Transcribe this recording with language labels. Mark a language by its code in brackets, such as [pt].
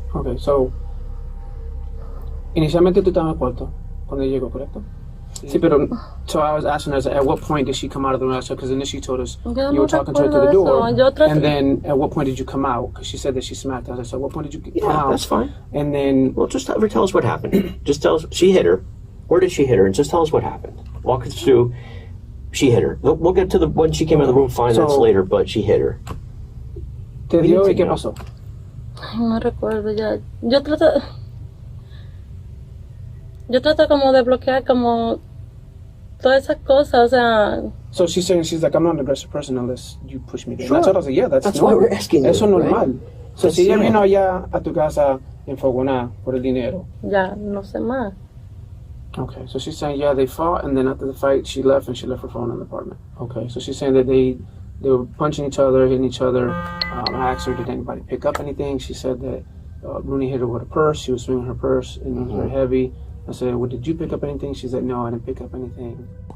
[es] Okay, so inicialmente tú estabas en el cuarto cuando llegó, ¿correcto? Sí, pero [en] so I was asking her, at what point did she come out of the room? Because initially she told us you were talking to her to the door, and then at what point did you come out? Because she said that she smacked us. I said, what point did you come out? Yeah, that's fine. And then, well, just tell us what happened. Just tell us she hit her. Where did she hit her? And just tell us what happened. Walk us through. She hit her. We'll get to the when she came in the room. Fine, that's later. But she hit her. [es] ¿Te dio y qué pasó? No recuerdo ya. Yo trato como de bloquear como todas esas cosas, o sea. [en] So she's saying, she's like, I'm not an aggressive person unless you push me. Sure. And I was like, yeah, that's why we're asking you. [es] Eso es normal. [en] Right? [es] So si ella vino allá a tu casa enfogonada por el dinero. Ya, no sé más. [en] Okay, so she's saying, yeah, they fought, and then after the fight, she left, and she left her phone in the apartment. Okay, so she's saying that they were punching each other, hitting each other. I asked her, did anybody pick up anything? She said that Rooney hit her with a purse. She was swinging her purse, and it was very heavy. I said, well, did you pick up anything? She said, no, I didn't pick up anything.